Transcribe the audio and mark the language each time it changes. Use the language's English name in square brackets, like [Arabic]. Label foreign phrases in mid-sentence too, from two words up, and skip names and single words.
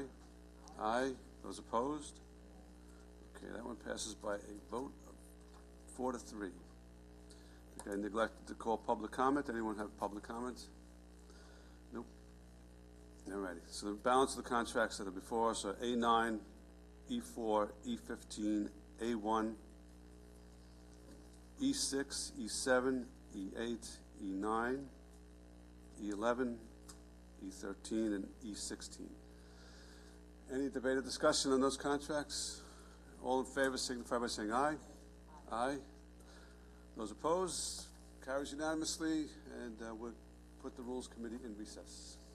[English] Aye. Those opposed? Okay, that one passes by a vote of 4 to 3. Okay, I neglected to call public comment. Anyone have public comment? Nope. All righty. So the balance of the contracts that are before us are A9, E4, E15, A1, E6, E7, E8, E9, E11, E13, and E16. Any debate or discussion on those contracts? All in favor signify by saying aye. Aye. Those opposed? Carries unanimously, and we'll put the Rules Committee in recess.